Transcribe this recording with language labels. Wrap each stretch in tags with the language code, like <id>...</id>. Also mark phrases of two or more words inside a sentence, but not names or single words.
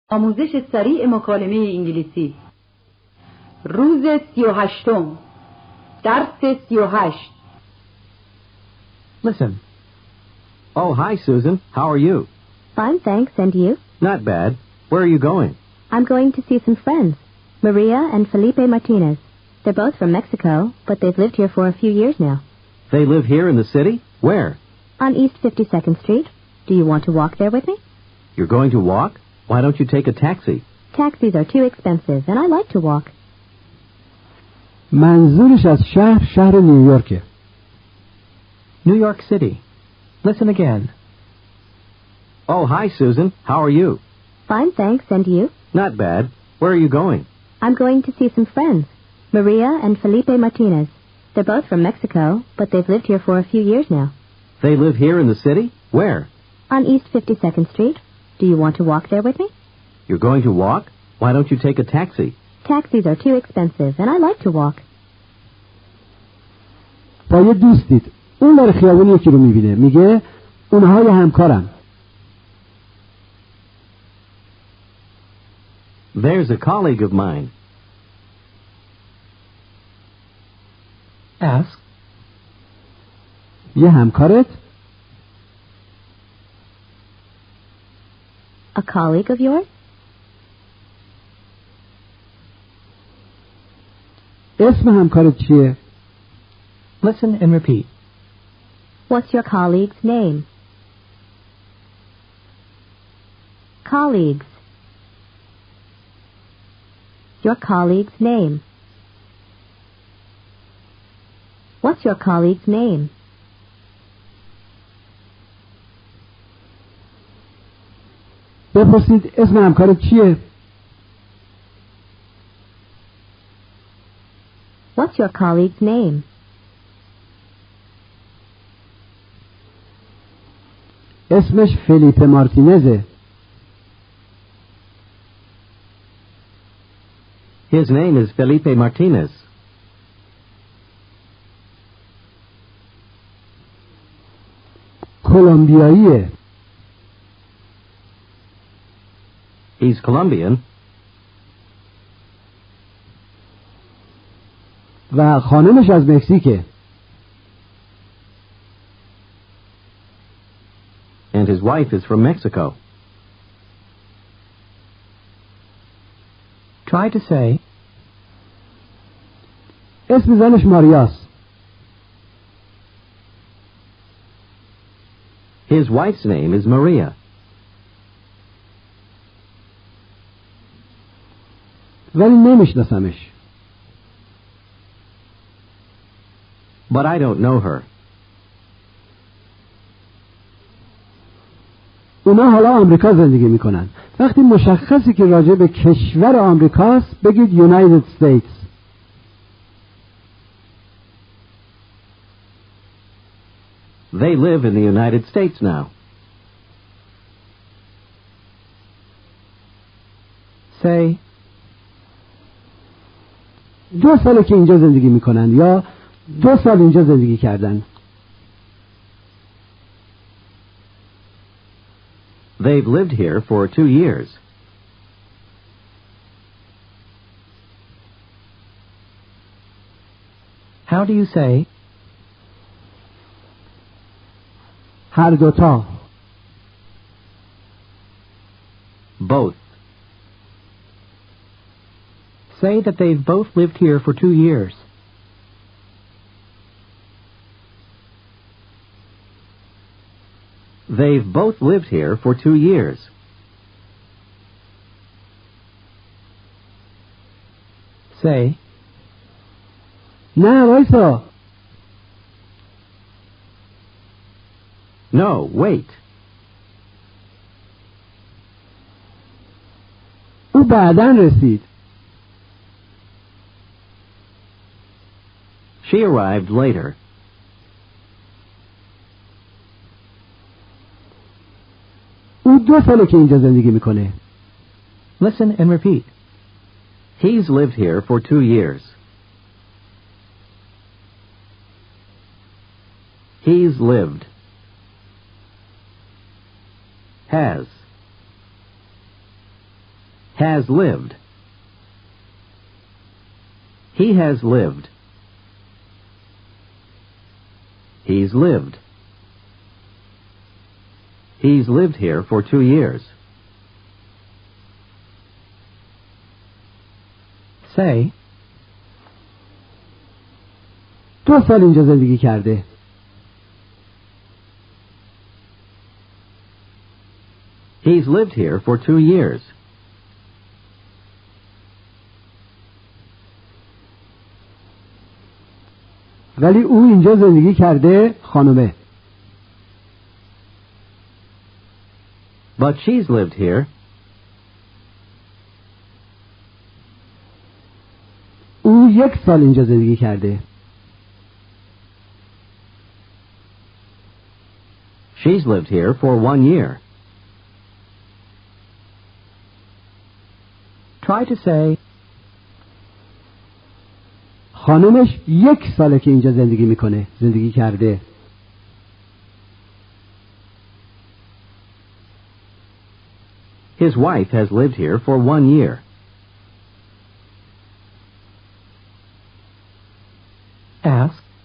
<fa>آموزش سریع مکالمه انگلیسی روز 38 درس 38</fa> <en>Listen. Oh, hi, Susan. How are you? Fine, thanks. And you? Not bad. Where are you going? I'm going to see some friends, Maria and Felipe Martinez. They're both from Mexico, but they've lived here for a few years now. They live here in the city? Where? On East 52nd Street. Do you want to walk there with me? You're going to walk? Why don't you take a taxi? Taxis are too expensive, and I like to walk.</en> <fa>منظورش از شهر نیویورکه.</fa> <en>New York City. Listen again. Oh, hi, Susan. How are you? Fine, thanks. And you? Not bad. Where are you going? I'm going to see some friends, Maria and Felipe Martinez. They're both from Mexico, but they've lived here for a few years now. They live here in the city? Where? On East 52nd Street. Do you want to walk there with me? You're going to walk? Why don't you take a taxi? Taxis are too expensive, and I like to walk.</en> <fa>با یه دوستید. اون در خیابون یکی رو میبینه. میگه اونها یه همکارم.</fa> <en>There's a colleague of mine. Ask.</en> <fa>یه همکارت؟</fa> <en>A colleague of yours?</en> <fa>اسم همکارت چیه؟</fa> <en>Listen and repeat. What's your colleague's name? Colleagues. Your colleague's name. What's your colleague's name?</en> <fa>بپرسید اسم همکارت چیه؟</fa> <en>What's your colleague's name?</en> <fa>اسمش فلیپ مارتینزه.</fa> <en>His name is Felipe Martinez.</en> <fa>کلمبیاییه.</fa> <en>He's Colombian.</en> <fa>و خانمش از مکزیکه.</fa> <en>And his wife is from Mexico. Try to say,</en> <fa>اسم زنش ماریاست.</fa> <en>his wife's name is Maria.</en> <fa>ولی نمیشناسمش.</fa> <en>But I don't know her.</en> <fa>اونا حالا آمریکا زندگی میکنن. وقتی مشخصی که راجع به کشور آمریکاست بگید United States.</fa> <en>They live in the United States now. Say,</en> <fa>2 ساله که اینجا زندگی میکنن یا 2 سال اینجا زندگی کردن.</fa> <en>they've lived here for 2 years. How do you say,</en> <fa>هر دوتا.</fa> <en>both? Say that they've both lived here for 2 years. They've both lived here for 2 years. Say,</en> <fa>نه وایسا.</fa> <en>no, wait.</en> <fa>او بعداً رسید.</fa> <en>She arrived later.</en> <fa>او 2 ساله که اینجا زندگی میکنه.</fa> <en>Listen and repeat. He's lived here for 2 years. He's lived. Has. Has lived. He has lived. He's lived. He's lived here for 2 years. Say,</en> <fa>2 سال اینجا زندگی کرده.</fa> <en>he's lived here for 2 years.</en> <fa>ولی او اینجا زندگی کرده، خانومه.</fa> <en>But she's lived here.</en> <fa>او 1 سال اینجا زندگی کرده.</fa> <en>She's lived here for 1 year. Try to say,</en> <fa>خانومش 1 ساله که اینجا زندگی کرده.</fa> <en>his wife has lived here for 1 year. Ask,</en>